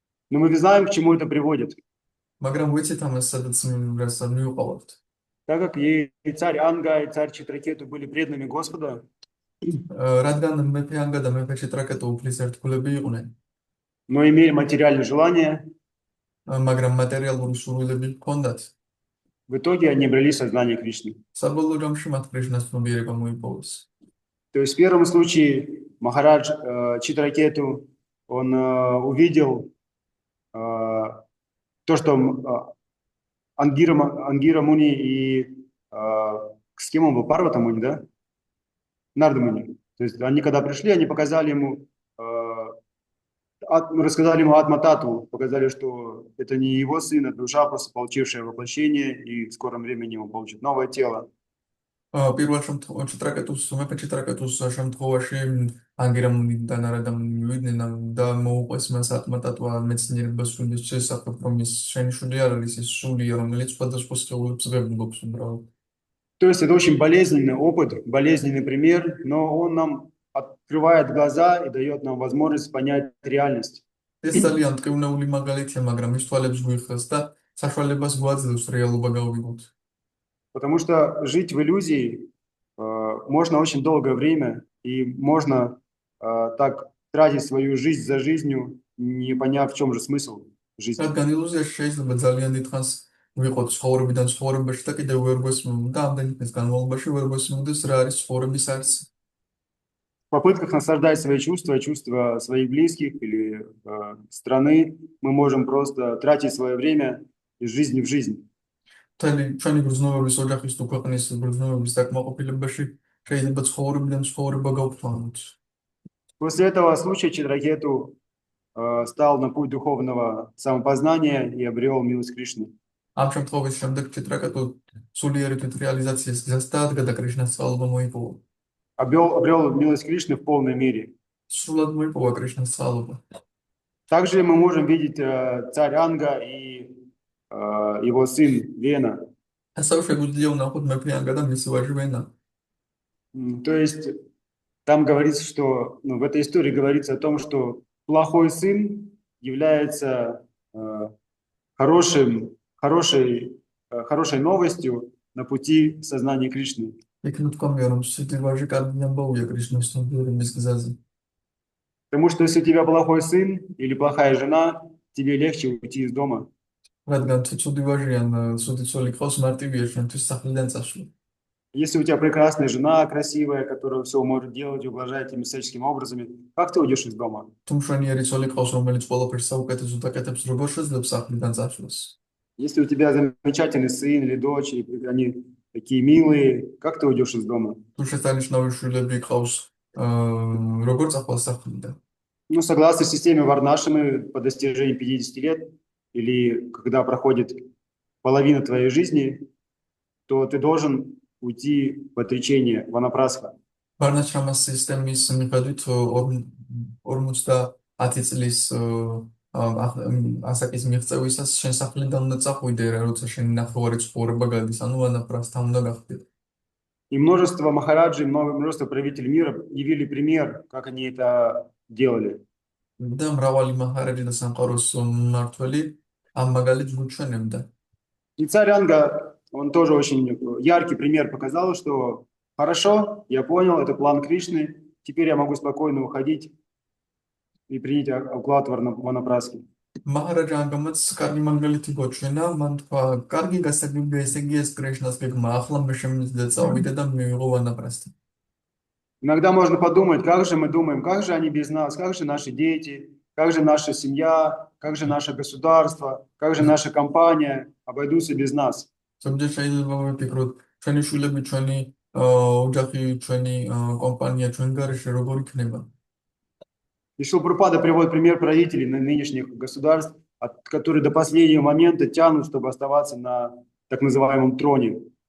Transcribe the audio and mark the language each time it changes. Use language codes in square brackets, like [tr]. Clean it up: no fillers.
[ru] Но мы знаем, к чему это приводит. [ka] მაგრამ ვიცით ამას სადაც მივყავართ. [ru] Так как и царь Анга, и царь Читракету были преданными Господа, [ka] რადგან მეფე ანგა და მეფე ჭიტრაკეტო უფლის ერთგულები იყვნენ, [ru] но имели материальные желания, [ka] მაგრამ მატერიალური სურვილები ჰქონდათ, [ru] в итоге они обрели сознание Кришны. [ka] საბოლოო ჯამში მათ კრიშნას ცნობიერება მოიპოვეს. [ru] То есть в первом случае Махарадж Читракету, он увидел то, что Ангира Муни и с кем он был? Парвата Муни, да? Нарда Муни. То есть они когда пришли, они показали ему, рассказали ему Атма-тату, показали, что это не его сын, это душа, просто получившая воплощение, и в скором времени он получит новое тело. [ka] პირველ ჭიტრაკეტუს მეფე ჭიტრაკეტუს შემთხვევაში ანგირამუნი და ნარადამუნი მივიდნენ და მოუყვეს მას ატმატატვა მეცნიერებას სულის შესახებ, რომ ის შენი შვილი არ არის ის სულია, რომელიც სხვადასხვა სხეულებს ღებულობს უბრალოდ. [ru] То есть это очень болезненный опыт, болезненный пример, но он нам открывает глаза и дает нам возможность понять реальность. [ka] ეს ძალიან მტკივნეული მაგალითია, მაგრამ ის თვალებს გვიხსნას და საშუალებას გვაძლევს რეალობა გავიგოთ. [ru] Потому что жить в иллюзии можно очень долгое время, и можно так тратить свою жизнь за жизнью, не поняв, в чем же смысл жизни. [ka] რადგან ილუზიაში შეიძლება ძალიან დიდხანს ვიყოთ ცხოვრებიდან ცხოვრებაში და კიდევ ვერ გვესმის და ამდენი ხნის განმავლობაში ვერ გვესმოდეს რა არის ცხოვრების არსი. [ru] В попытках наслаждать свои чувства, чувства своих близких или страны, мы можем просто тратить свое время из жизни в жизнь. [ka] მთელი ჩვენი გრძნობების ოჯახის თუ ქვეყნის გრძნობების დაკმაყოფილებაში შეიძლება ცხოვრებიდან ცხოვრება გავთვალოთ. [ru] После этого случая Читракету стал на путь духовного самопознания и обрел милость Кришны. [ka] ამ შემთხვევის შემდეგ ჭიტრაკეტუ სულიერი თვითრეალიზაციის გზას დაადგა და კრიშნას წყალობა მოიპოვა. [ru] Обрел милость Кришны в полной мере. [ka] სრულად მოიპოვა კრიშნას წყალობა. [ru] Также мы можем видеть царь Анга и его сын Вена. [ka] ასევე შეგვიძლია ვნახოთ მეფე ანგა და მისი ვაჟი ვენა. [ru] То есть там говорится, что в этой истории говорится о том, что плохой сын является хорошей новостью на пути сознания Кришны. [ka] იქ თქვამია რომ სიტი ვაჟი კარგი ამბავია კრიშნას ცნობიერების გზაზე. [ru] Потому что если у тебя плохой сын или плохая жена, тебе легче уйти из дома. [ka] რადგან თუ ცუდი ვაჟი ან ცუდი ცოლი ყავს მარტივია შენთვის სახლიდან წასვლა. [ru] Если у тебя прекрасная жена, красивая, которая все может делать, ублажает тебя всяческими образами, как ты уйдешь из дома? [ka] თუ მშვენიერი ცოლი ყავს რომელიც ყველაფერს საუკეთესო აკეთებს, როგორ შეძლებს სახლიდან წასვლას? [ru] Если у тебя замечательный сын или дочь, и они такие милые, как ты уйдешь из дома? [ka] თუ შესანიშნავი შვილები ყავს, როგორ წახვალ სახლიდან? [ru] Ну, согласно системе Варнашимы, по достижении 50 лет, или когда проходит половина твоей жизни, то ты должен уйти в отречение, ванапрасха. [ka] ვარნაშრამას სისტემის მიხედვით 50 წლის ასაკის მიღწევისას შენ სახლიდან უნდა წახვიდე, როცა შენი ნახევარი ცხოვრება გადის, ანუ ვანაპრასთან უნდა გახდე. [ru] И множество махараджи, множество правителей мира явили пример, как они это делали. [ka] და მრავალი მაჰარაჯი და სამყაროს მმართველი ამ მაგალითს გვჩვენებდა. [ru] И царь Анга, он тоже очень яркий пример показал, что хорошо, я понял, это план Кришны, теперь я могу спокойно уходить и принять уклад ванапрасхи. [ka] მაჰარაჯა ანგამაც კარგი მაგალითი გვჩვენა, მან თქვა, კარგი გასაგებია, ესე იგი ეს კრიშნას გეგმა, ახლა მე შემიძლია წავიდე და მივიღო ვანაპრასთან. [ru] Иногда можно подумать, как же мы думаем, как же они без нас, как же наши дети, как же наша семья, как же наше государство, как же наша компания обойдутся без нас. [ka] ზოგჯერ შეიძლება ვიფიქროთ, ჩვენი შვილები, ჩვენი ოჯახი, ჩვენი კომპანია, ჩვენ გარეშე როგორ იქნება. [ru] И Шрила Прабхупада приводит пример правителей нынешних государств, которые до последнего момента тянут, чтобы оставаться на так называемом троне.